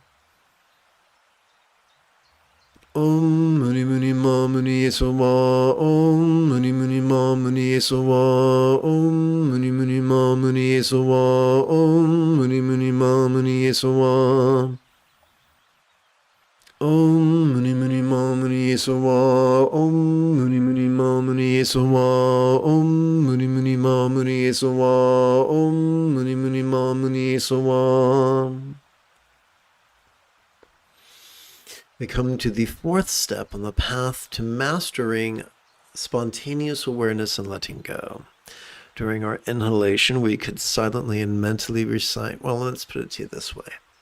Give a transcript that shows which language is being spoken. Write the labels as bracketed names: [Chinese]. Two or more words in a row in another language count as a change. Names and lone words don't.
[Sanskrit] Om Muni Muni Ma Muni Esawa, Om Muni Muni Ma Muni Esawa, Om Muni Muni Ma Muni Esawa, Om Muni Muni Ma Muni Esawa. Om Muni Muni Ma Muni Esawa, Om Muni Muni Ma Muni Esawa, Om Muni Muni Ma Muni Esawa, Om Muni Muni Ma Muni Esawa. [English] We come to the fourth step on the path to mastering spontaneous awareness and letting go. During our inhalation, we could silently and mentally recite, well, let's put it to you this way.